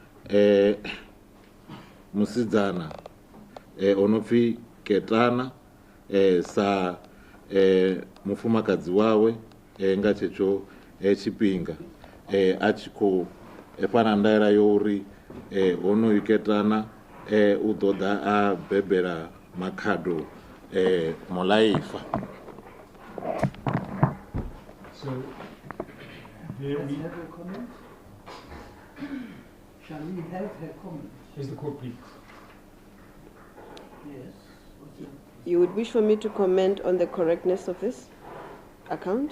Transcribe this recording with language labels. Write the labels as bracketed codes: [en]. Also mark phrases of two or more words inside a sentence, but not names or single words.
[ve] musidzana o no pfi Ketana sa mufumakadzi wawe nga tshetsho tshifhinga a tshi khou fha na ndaela yo uri honoyu Ketana u ḓo ḓa a bebela makhado mulaifa. [en] So, there Let's we, have a comment. Shall we have her comment? is the court please? Yes. Okay. You would wish for me to comment on the correctness of this account?